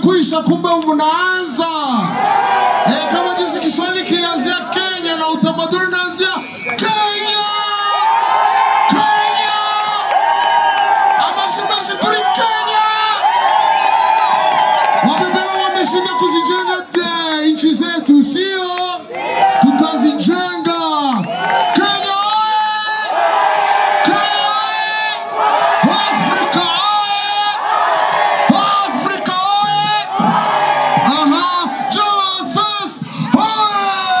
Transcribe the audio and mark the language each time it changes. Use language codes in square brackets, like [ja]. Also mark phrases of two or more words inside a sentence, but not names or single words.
[sw] kuwajulisha kumbe mnaanza. Kama jinsi Kiswahili kilianzia Kenya na utamaduni unaanzia Kenya. Kenya. Amasimashi kuli Kenya. Wabebela wameshinda kuzijenga nchi zetu, sio? Tutazijenga. Kenya oye! Kenya oye! Afrika oye! Afrika oye! Aha! JAMAFEST oye!